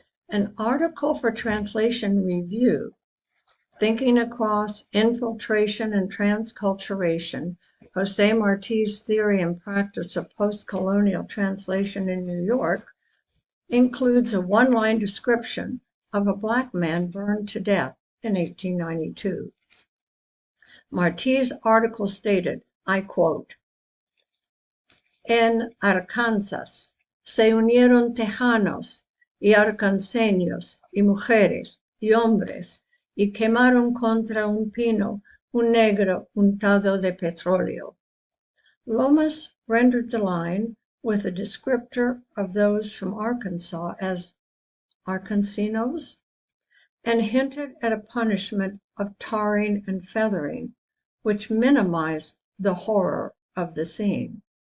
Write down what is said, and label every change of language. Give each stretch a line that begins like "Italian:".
English: An article for Translation Review, Thinking Across Infiltration and Transculturation, José Martí's Theory and Practice of Post-Colonial Translation in New York, includes a one-line description of a Black man burned to death in 1892. Martí's article stated, I quote,
Spanish: en Arkansas se unieron tejanos y arkanseños y mujeres y hombres y quemaron contra un pino un negro untado de petróleo.
English: Lomas rendered the line with a descriptor of those from Arkansas as Arkansinos, and hinted at a punishment of tarring and feathering, which minimized the horror of the scene.